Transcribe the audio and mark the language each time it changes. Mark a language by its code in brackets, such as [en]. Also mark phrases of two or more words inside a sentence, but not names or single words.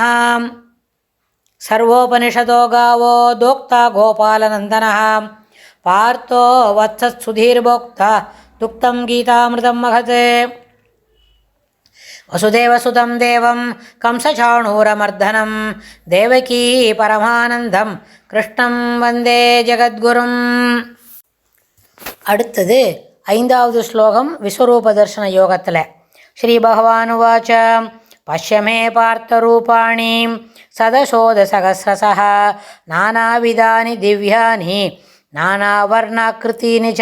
[sa] सर्वोपनिषदो गावो दोक्ता गोपालनन्दनः पार्थो वत्सत्सुधीर्भोक्ता दुक्तं गीतामृतं महत्। वसुदेवसुतं देवं कंसचाणूरमर्दनं देवकी परमानन्दं कृष्णं वन्दे जगद्गुरुम्। [ta] அடுத்தது 5வது ஸ்லோகம் விஸ்வரூப தர்சன யோகத்தில். [sa] श्री भगवान् उवाच पश्य मे पार्थरूपाणि शतशोऽथसहस्रशः नानाविधानि दिव्यानि नानावर्णाकृतीनि च.